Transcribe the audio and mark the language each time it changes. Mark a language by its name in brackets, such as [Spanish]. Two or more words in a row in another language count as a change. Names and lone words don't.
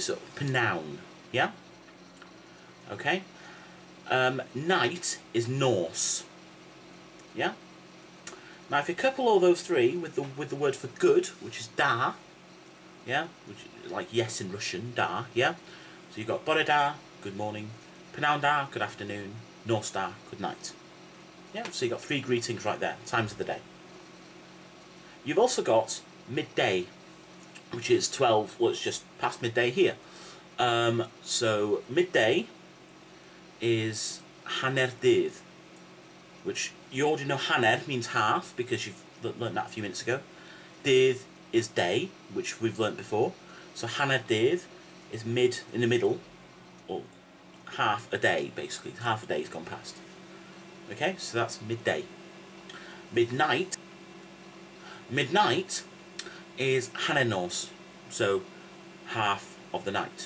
[English] So pnawn, yeah. Okay. Night is Norse, yeah. Now if you couple all those three with the word for good, which is da, yeah, which is like yes in Russian, da, yeah. So you've got [Welsh] bore da, [English] good morning, [Welsh] pnawn da, [English] good afternoon, [Welsh] Norse da, [English] good night. Yeah, so you've got 3 greetings right there, times of the day. You've also got midday, which is 12, well it's just past midday here. So midday is [Welsh] hanner dydd, [English] which you already know hanner means half because you've learnt that a few minutes ago. Dydd is day, which we've learnt before. So [Welsh] hanner dydd [English] is mid, in the middle, or half a day basically. Half a day's gone past. Okay, so that's midday. Midnight is [Welsh] hanner nos, [English] so half of the night.